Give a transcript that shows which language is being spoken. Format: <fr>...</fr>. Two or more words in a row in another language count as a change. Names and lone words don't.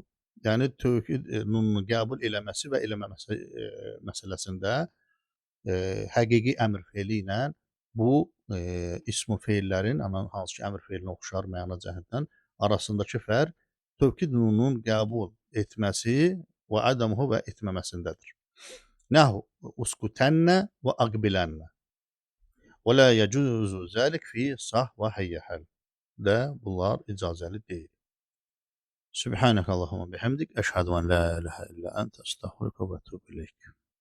<az>Yəni tövkid nununu qəbul eləməsi və eləməməsi məsələsində həqiqi əmr feili ilə bu ism feillərin hansı ki əmr feilinə oxşar məna cəhətdən arasındakı fərq tövkid nununun qəbul etməsi və adamuhu və etməməsindədir.</az> <ar>نحو اسكتنّ وأقبلنّ. ولا يجوز ذلك في صه وحيهل.</ar> <az>De bunlar icazəli deyil.</az> <ar>سبحانك اللهم بحمدك. أشهد أن لا إله إلا أنت أستغفرك وأتوب إليك.</ar>